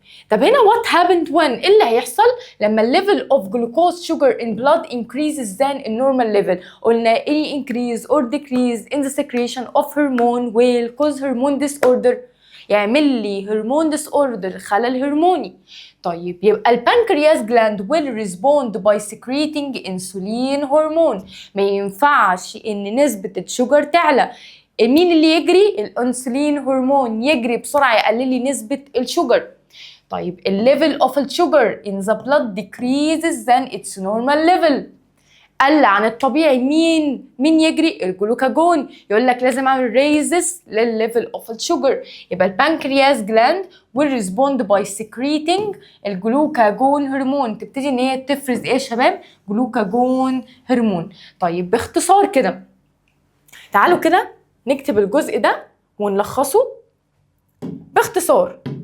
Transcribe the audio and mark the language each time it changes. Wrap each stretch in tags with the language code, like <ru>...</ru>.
<en>طب هنا what happened when؟</en> <ar>ايه اللي هيحصل لما</ar> <en>level of glucose sugar in blood increases than a normal level؟ قلنا any increase or decrease in the secretion of hormone will cause hormone disorder،</en> <ar>يعمل لي هرمون</ar> <en>disorder،</en> <ar>خلل هرموني. طيب يبقى</ar> <en>البنكرياس gland will respond by secreting insulin hormone.</en> <ar>ما ينفعش ان نسبة الشوجر تعلى، مين اللي يجري؟ الانسولين هرمون يجري بسرعة يقلل لي نسبة الشوجر.</ar> <en>طيب الليفل اوف الشوجر in the blood decreases than its normal level،</en> <ar>قل عن الطبيعي. مين يجري؟ الجلوكاجون. يقول لك لازم اعمل ريزس للليفل اوف الشوجر. يبقى البنكرياس جلاند</ar> <en>will respond by secreting</en> <ar>الجلوكاجون هرمون، تبتدي ان هي تفرز ايه يا شباب؟ جلوكاجون هرمون. طيب باختصار كده تعالوا كده نكتب الجزء ده ونلخصه باختصار.</ar>